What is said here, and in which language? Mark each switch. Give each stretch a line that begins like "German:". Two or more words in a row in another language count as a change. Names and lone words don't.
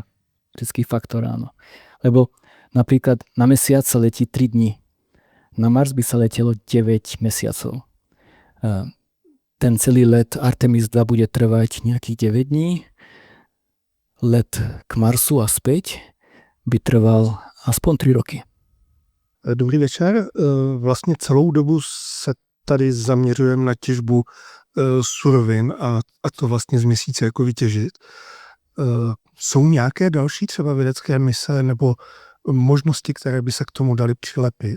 Czech: Lidský faktor, áno.
Slovak: Lebo napríklad na Mesiac sa letí 3 dni. Na Mars by sa letelo 9 mesiacov. Ten celý let Artemis 2 bude trvať nejakých 9 dní. Let k Marsu a späť by trval aspoň 3 roky.
Czech: Dobrý večer. Vlastně celou dobu se tady zaměřujeme na těžbu surovin a to vlastně z Měsíce jako vytěžit. Jsou nějaké další třeba vědecké mise nebo možnosti, které by se k tomu dali přilepit?